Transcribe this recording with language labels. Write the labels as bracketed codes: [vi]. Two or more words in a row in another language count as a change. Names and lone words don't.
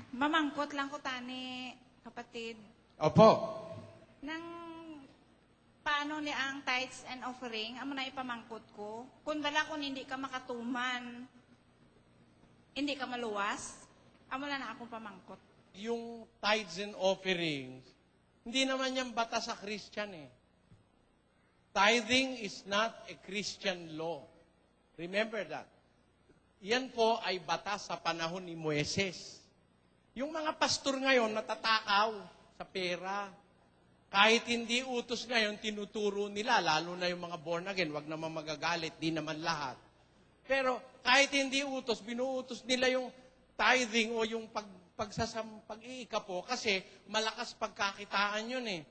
[hil] Mamangkot lang ko tani, kapatid. [tl] Opo. [hil] Nang paano ni ang [en] tithes and offering, [hil] amo na ipamangkot ko. Kung dala kung hindi ka makatuman, hindi ka maluwas, amo na akong pamangkot. [tl] Yung [en] tithes and offerings, [tl] hindi naman yan batas sa Christian eh. [en] Tithing is not a Christian law. Remember that. [tl] Yan po ay batas sa panahon ni Moises. Yung mga pastor ngayon natatakaw sa pera. Kahit hindi utos ngayon, tinuturo nila, lalo na yung mga born again, wag naman magagalit, di naman lahat. Pero kahit hindi utos, binuutos nila yung tithing o yung pag-iika po kasi malakas pagkakitaan yun eh.